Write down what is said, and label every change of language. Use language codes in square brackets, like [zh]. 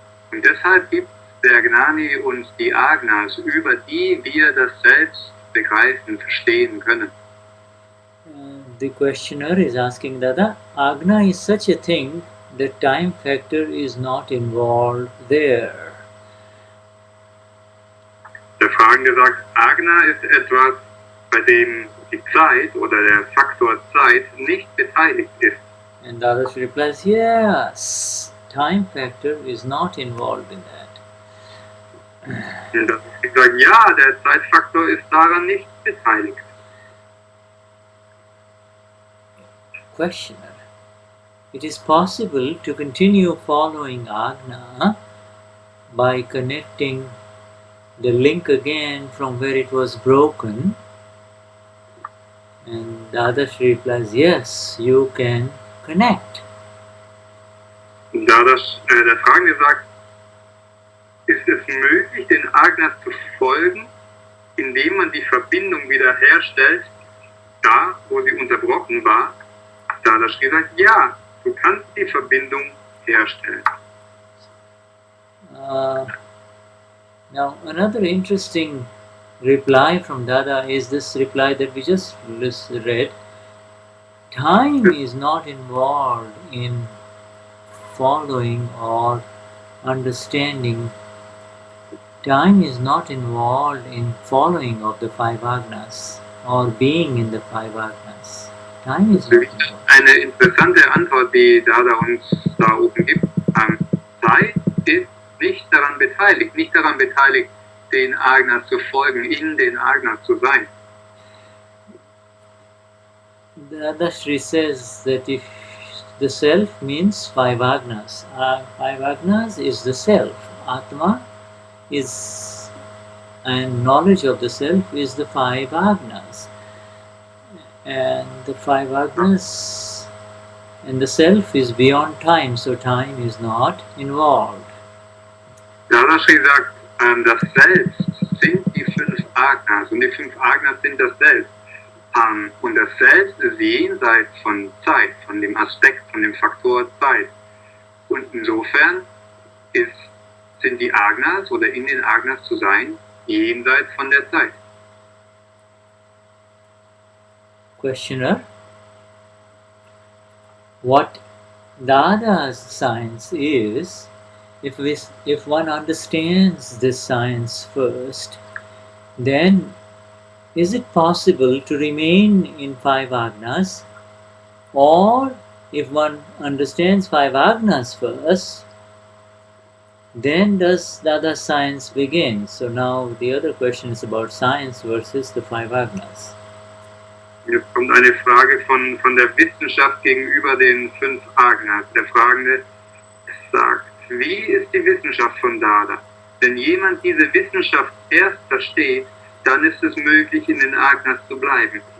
[de] Und deshalb gibt der Gnani uns die Agnas, über die wir das Selbst begreifen, verstehen können. [en] The questioner is asking, Dada, Agna is such a thing that time factor is not involved there. [de] Der Fragende sagt, Agna ist etwas, bei dem die Zeit oder der Faktor Zeit nicht beteiligt ist. [en] And Dada replies, yes, time factor is not involved in that. [de] Und ich sage, ja, der Zeitfaktor ist daran nicht beteiligt. [en] Questioner, it is possible to continue following Agna by connecting the link again from where it was broken. And Dadashri replies, yes, you can connect. [de] Und da der Fragende sagt, ist es möglich, den Agnas zu folgen, indem man die Verbindung wiederherstellt, da wo sie unterbrochen war? Dadashri sagt, ja, du kannst die Verbindung herstellen. [en] Now, another interesting reply from Dada is this reply that we just read. Time is not involved in following or understanding. Time is not involved in following of the five Agnas or being in the five Agnas. Time is not involved. [de] Eine interessante Antwort, die Dada uns da oben gibt. Zeit ist nicht daran beteiligt, den Agnas zu folgen, in den Agnas zu sein. [en] Dadashri says that if the Self means five Agnas, five Agnas is the Self. Atma is, and knowledge of the Self is the five Agnas. And the five Agnas and the Self is beyond time, so time is not involved. [de] Dadashri sagt, das Selbst sind die fünf Agnas und die fünf Agnas sind das Selbst. Und das Selbst ist jenseits von Zeit, von dem Aspekt, von dem Faktor Zeit. Und insofern sind die Agnas oder in den Agnas zu sein, jenseits von der Zeit. [en] Questioner, what Dada's science is, if one understands this science first, then is it possible to remain in five Agnas? Or if one understands five Agnas first, then does Dada's science begin? So now the other question is about science versus the five Agnas. [de] Jetzt kommt eine Frage von der Wissenschaft gegenüber den fünf Agnas. Der Fragende sagt, wie ist die Wissenschaft von Dada? Wenn jemand diese Wissenschaft erst versteht, dann ist es möglich, in den Agnas zu bleiben.